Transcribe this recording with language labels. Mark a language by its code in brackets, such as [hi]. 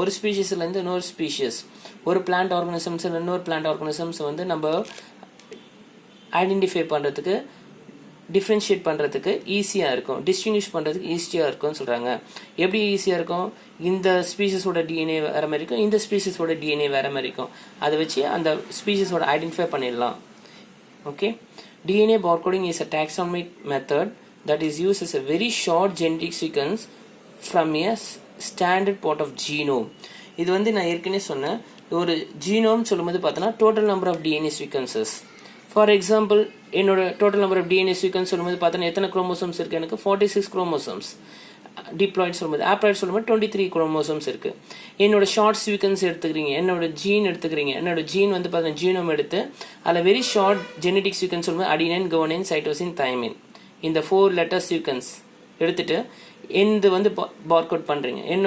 [ta] ஒரு ஸ்பீஷீஸ்லேருந்து இன்னொரு ஸ்பீஷீஸ், ஒரு பிளான்ட் ஆர்கனிசம்ஸ் இன்னொரு பிளான்ட் ஆர்கனிசம்ஸ் வந்து நம்ம ஐடென்டிஃபை பண்ணுறதுக்கு, டிஃப்ரென்ஷியேட் பண்ணுறதுக்கு ஈஸியாக இருக்கும், டிஸ்டிங்விஷ் பண்ணுறதுக்கு ஈஸியாக இருக்கும்னு சொல்கிறாங்க. எப்படி ஈஸியாக இருக்கும்? இந்த ஸ்பீஷஸோட டிஎன்ஏ வேறு மாதிரி இருக்கும், இந்த ஸ்பீஷஸோட டிஎன்ஏ வேறு மாதிரி இருக்கும். அதை வச்சு அந்த ஸ்பீஷஸோட ஐடென்டிஃபை பண்ணிடலாம். [en] Okay, DNA barcoding is a taxonomic method that is used as a very short genetic sequence from a standard part of genome. [ta] இது வந்து நான் ஏற்கனவே சொன்னேன், ஒரு ஜீனோம் சொல்லும்போது பார்த்தோன்னா total number of DNA sequences. For example என்னோட total number of DNA sequence சொல்லும்போது பார்த்தோன்னா எத்தனை குரோமோசோம்ஸ் இருக்குது? எனக்கு 46 குரோமோசோம்ஸ். டிப்ளாய்ட் சொல்லும்போது, ஆப்ளாய்ட் சொல்லும்போது 23 குரோமோசோம்ஸ் இருக்குது. என்னோட ஷார்ட் சீக்வன்ஸ் எடுத்துக்கிறீங்க, என்னோட ஜீன் எடுத்துக்கிறீங்க, என்னோட ஜீன் வந்து பார்த்தீங்கன்னா ஜீனோம் எடுத்து அதில் வெரி ஷார்ட் ஜெனடிக் சீக்வன்ஸ் சொல்லும்போது அடினைன், குவானைன், சைட்டோசின், தைமின், இந்த 4 லெட்டர் சீக்வன்ஸ் எடுத்துட்டு எந்த வந்து பார்கோட் பண்ணுறீங்க.